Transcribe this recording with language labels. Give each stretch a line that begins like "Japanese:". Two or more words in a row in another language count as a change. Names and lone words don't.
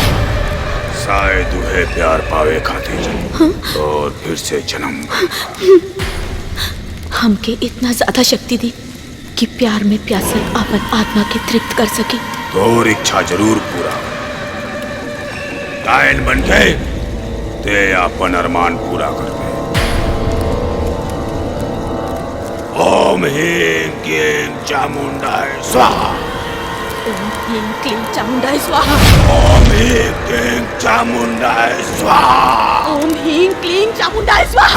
Bhojpuri: शायद उहे प्यार पावे खातिर और फिर से जन्म। हमके इतना ज्यादा शक्ति दी कि प्यार में प्यासल अपन आत्मा के तृप्त कर सके। तोर इच्छा जरूर पूरा। कायल बन गए ते अपन अरमान पूरा कर दे।
Sanskrit: ओम ह्रीं क्लीं चामुंडाय स्वाहा। ओम ह्रीं क्लीं चामुंडाय स्वाहा। ओम ह्रीं क्लीं चामुंडाय स्वाहा। ओम ह्रीं क्लीं चामुंडाय स्वाहा।